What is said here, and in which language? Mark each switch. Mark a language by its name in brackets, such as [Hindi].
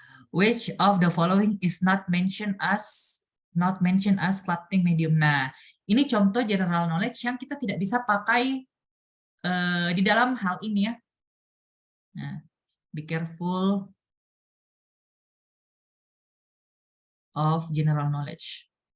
[English] Which of the following is not mentioned as sculpting medium? [Indonesian] Nah, ini contoh general knowledge yang kita tidak bisa pakai di dalam hal ini ya. [English] Nah, be careful of general knowledge.